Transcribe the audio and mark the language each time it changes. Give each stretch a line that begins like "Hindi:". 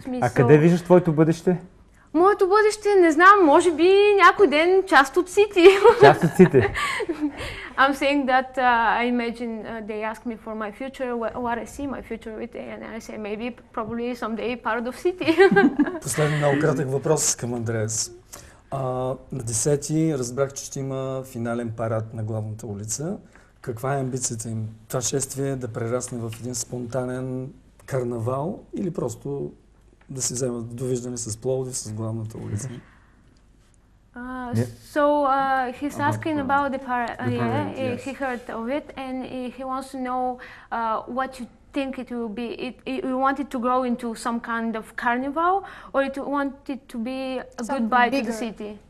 Bulgarian: А къде виждаш твоето бъдеще? Моето бъдеще, не знам, може би някой ден част от Сити. Част от Сити.
English: I'm saying that I imagine they ask me for my future, what I see my future with, and I say maybe, probably someday part of City.
Bulgarian: Последен много кратък въпрос към Андреас. На 10-ти разбрах, че ще има финален парад на главната улица. Каква е амбицията им? Това шествие да прерасне в един спонтанен карнавал или просто да си вземат довиждане с Пловдив, с главната улица?
English: So he's asking about the parade. Yes. He heard of it, and he wants to know what you think it will be. You want it to grow into some kind of carnival, or you want it to be a goodbye to the city?